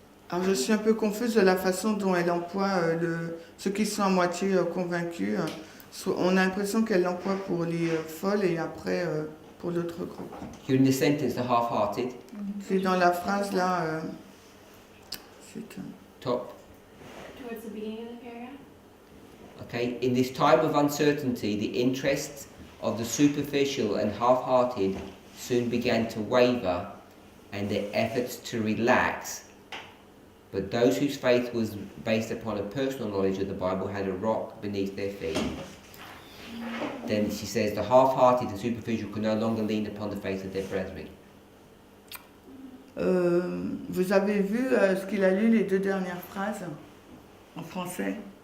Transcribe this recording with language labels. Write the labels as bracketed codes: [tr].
[fr] Alors je suis un peu confuse de la façon dont elle emploie ceux qui sont à moitié convaincus. On a l'impression qu'elle l'emploie pour les folles et après pour l'autre groupe. [en] During the sentence, the half-hearted. [fr] C'est dans la phrase là. [en] Top. Towards the beginning of the paragraph? Okay, in this time of uncertainty, the interests of the superficial and half-hearted soon began to waver and their efforts to relax. But those whose faith was based upon a personal knowledge of the Bible had a rock beneath their feet. Then she says, the half-hearted and superficial could no longer lean upon the faith of their brethren. [fr] Vous avez vu ce qu'il a lu, les deux dernières phrases en français?